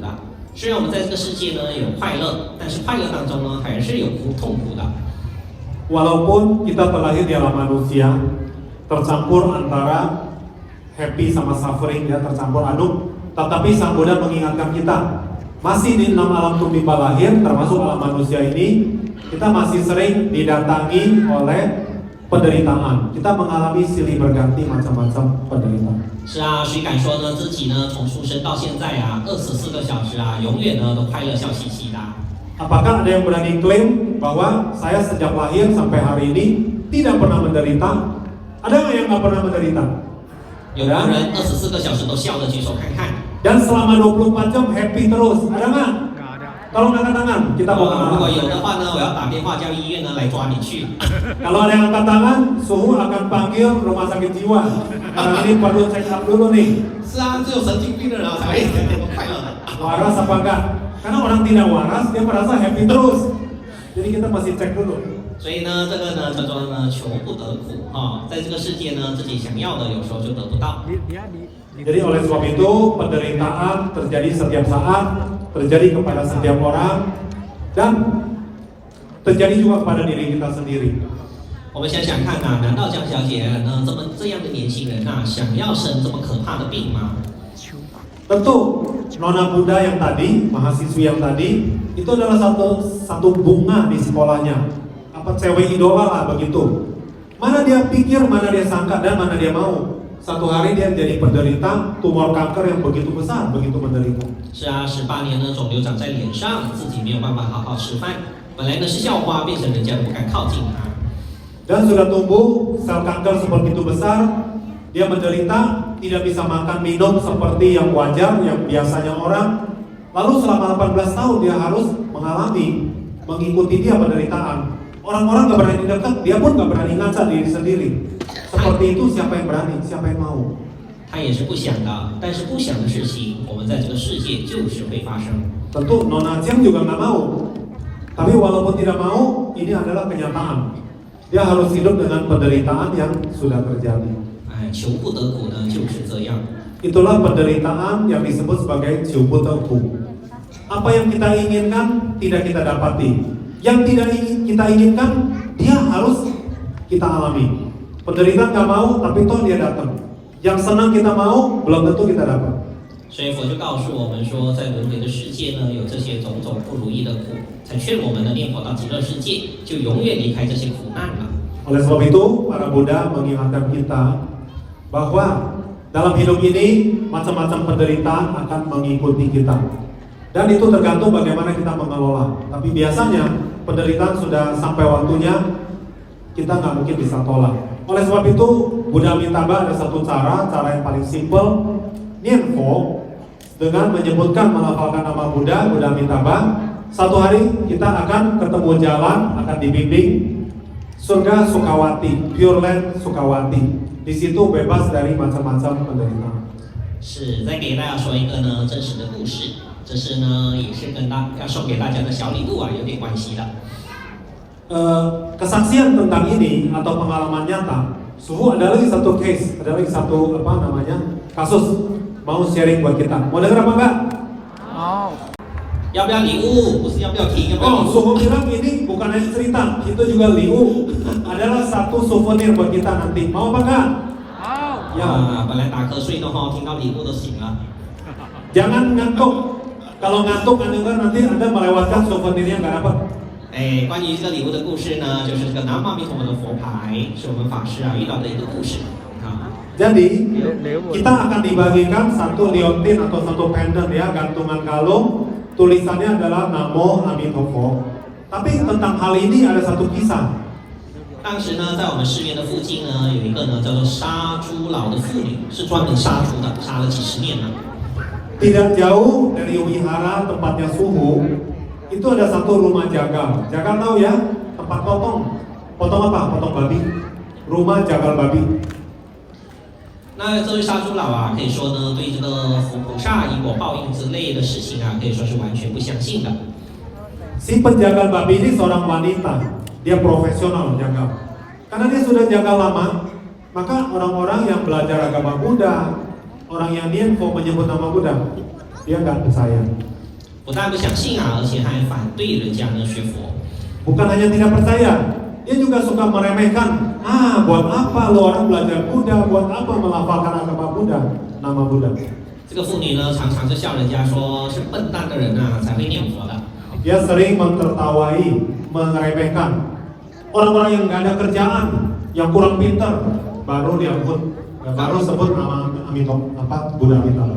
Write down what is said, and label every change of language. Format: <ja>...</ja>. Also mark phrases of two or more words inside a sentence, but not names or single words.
<zh>虽然我们在这个世界呢有快乐，但是快乐当中呢还是有痛苦的。</zh> <id>Walaupun kita terlahir di alam manusia, tercampur antara happy sama suffering, ya tercampur aduk, tetapi Sang Buddha mengingatkan kita, masih di 6 alam tumimba lahir, termasuk alam manusia ini, kita masih sering didatangi oleh penderitaan. Kita mengalami silih berganti macam-macam penderitaan.</id> <zh>是啊，谁敢说呢？自己呢从出生到现在啊，24个小时啊，永远呢都快乐笑嘻嘻的。</zh> <id>Apakah ada yang berani klaim bahwa saya sejak lahir sampai hari ini tidak pernah menderita? Ada nggak yang nggak pernah menderita?</id> <zh>有没有人24个小时都笑的举手看看？</zh> <id>Dan selama 24 jam happy terus? Ada nggak? Nggak ada. Tolong angkat tangan, kita mau</id> <zh>如</zh> <id>kenalan.</id> <zh>果有的话呢，我要打电话叫医院呢来抓你去。</zh> <id>Kalau ada yang angkat tangan, Suhu akan panggil rumah sakit jiwa. Karena ini perlu</id> <en>check up</en> <id>dulu nih.</id> <zh>是啊，只有神经病的人才会一点点都快乐的。</zh> <id>Waras apa enggak? Karena orang tidak waras, dia merasa happy terus. Jadi kita masih cek dulu.</id> <zh>所以呢，这个呢叫做呢求不得苦哈、在这个世界呢，自己想要的有时候就得不到。</zh> <id>Dia di Jadi oleh sebab itu penderitaan terjadi setiap saat, terjadi kepada setiap orang dan terjadi juga kepada diri kita sendiri.</id> <zh>我们想想看呐、难道江小姐呢这样的年轻人呐、想要生这么可怕的病吗？</zh> <id>Tentu Nona Buddha yang tadi, mahasiswi yang tadi, itu adalah satu bunga di sekolahnya. Apa cewek idola lah begitu. Mana dia pikir, mana dia sangka, dan mana dia mau. Satu hari dia jadi penderita tumor kanker yang begitu besar, begitu menderita.</id> <zh>是啊，18年呢肿瘤长在脸上，自己没有办法好好吃饭，本来呢是校花，变成人家不敢靠近她。</zh> <id>Dan sudah tumbuh sel kanker seperti itu besar, dia menderita, tidak bisa makan minum seperti yang wajar, yang biasanya orang. Lalu selama 18 tahun dia harus mengikuti dia penderitaan. Orang-orang gak berani dekat, dia pun gak berani ngaca diri sendiri. Seperti itu siapa yang berani, siapa yang mau?</id> <zh>他也是不想的，但是不想的事情，我们在这个世界就是会发生。</zh> <id>Tentu Nona Jiang juga gak mau. Tapi walaupun tidak mau, ini adalah kenyataan. Dia harus hidup dengan penderitaan yang sudah terjadi.</id> <zh>哎，求不得苦呢就是这样。</zh> <id>Itulah penderitaan yang disebut sebagai ciubuteku. Apa yang kita inginkan tidak kita dapati. Yang tidak kita inginkan dia harus kita alami. Penderitaan gak mau tapi toh dia datang. Yang senang kita mau belum tentu kita dapat.</id> <zh>所以佛就告诉我们说，在轮回的世界呢，有这些种种不如意的苦，才劝我们呢念佛到极乐世界，就永远离开这些苦难了。</zh> <id>Oleh sebab itu, para Buddha mengingatkan kita bahwa dalam hidup ini macam-macam penderitaan akan mengikuti kita. Dan itu tergantung bagaimana kita mengelola. Tapi biasanya penderitaan sudah sampai waktunya, kita nggak mungkin bisa tolak. Oleh sebab itu, Buddha Amitabha ada satu cara yang paling simple, nianfo, dengan menyebutkan melafalkan nama Buddha Amitabha. Satu hari kita akan ketemu jalan, akan dibimbing surga Sukawati,</id> <en>Pure Land</en> <id>Sukawati. Di situ bebas dari macam-macam penderitaan.</id> <zh>是，再给大家说一个呢真实的故事，这是呢也是跟要送给大家的小礼物啊有点关系的。</zh> <id>Kesaksian tentang ini atau pengalaman nyata, Suhu ada lagi satu case, ada lagi satu kasus mau sharing buat kita. Mau dengar apa enggak?</id> <zh>要不要礼物？不是要不要听，要不要礼 Oh, 物？</zh> <id>Suhu bilang ini bukan hanya cerita, itu juga liu, adalah satu souvenir buat kita nanti. Mau apa enggak? Ya.</id> <zh>本来打瞌睡的话，听到礼物都醒了。</zh> <id>Jangan ngantuk. Kalau ngantuk Anda nanti Anda melewatkan souvenirnya nggak dapat.</id> <zh>哎，关于这个礼物的故事呢，就是这个南无阿弥陀佛的佛牌，是我们法师啊遇到的一个故事啊。</zh> <id>Jadi kita akan dibagikan satu liontin atau satu pendant ya, gantungan kalung, tulisannya adalah Namo Amitofo. Tapi tentang hal ini ada satu kisah.</id> <zh>当时呢，在我们寺院的附近呢，有一个呢叫做杀猪佬的妇女，是专门杀猪的，杀了几十年了。</zh> <id>Tidak jauh dari wihara tempatnya Suhu, itu ada satu rumah jagal. Jagal tahu ya? Tempat potong. Potong apa? Potong babi. Rumah jagal babi.</id> <zh>那这位杀猪佬啊，可以说呢，对这个佛菩萨因果报应之类的事情啊，可以说是完全不相信的。</zh> <id>Si penjagal babi ini seorang wanita. Dia profesional jagal. Karena dia sudah jagal lama, maka orang-orang yang belajar agama Buddha, orang yang nianfo menyebut nama Buddha, dia nggak percaya.</id> <zh>不但不相信啊，而且还反对人家呢学佛。</zh> <id>Bukan hanya tidak percaya, dia juga suka meremehkan. Buat apa lo orang belajar Buddha? Buat apa melafalkan agama Buddha, nama Buddha?</id> <zh>这个妇女呢，常常就笑人家说是笨蛋的人啊才会念佛的。</zh> <id>Dia sering mentertawai, meremehkan orang-orang yang nggak ada kerjaan, yang kurang pintar, baru dia sebut nama Buddha Amitabha.</id>